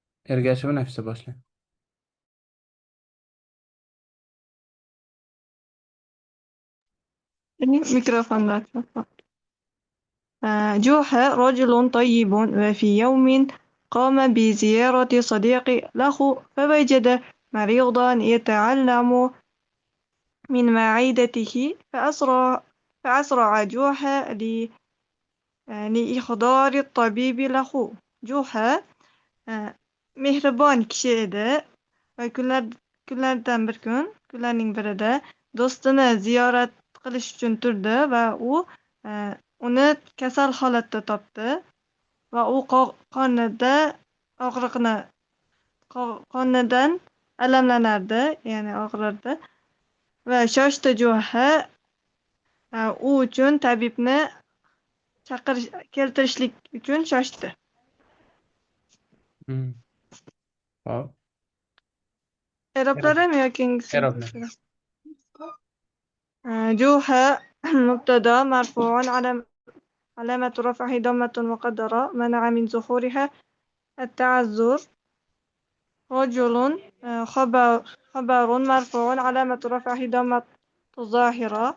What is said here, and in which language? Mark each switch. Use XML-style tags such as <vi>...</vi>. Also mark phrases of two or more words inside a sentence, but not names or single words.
<uz>Ergashev nafisa boshlang. ميكروفون ذات.</uz> <ar>جوحة رجل طيب، وفي يوم قام بزيارة صديق له، فوجد مريضا يتعلم من معدته، فأسرع جوحة لإحضار الطبيب له.</ar> <uz>جوحة مهربان kishi edi va kunlardan bir kun, kunlarning birida do'stini ziyorat qilish uchun turdi va u uni kasal holatda topdi va u qonida og'riqni qonidan alamlanardi, ya'ni og'rirdi va shoshdi Juha u uchun tabibni keltirishlik uchun shoshdi. Hmm. Hop. E'roblarimi yoki Eroblar.</uz> <ar>جوها مبتدا مرفوع، علامة رفعه ضمة مقدرة منع من ظهورها التعذر. رجل خبر مرفوع، علامة رفعه ضمة ظاهرة.</ar>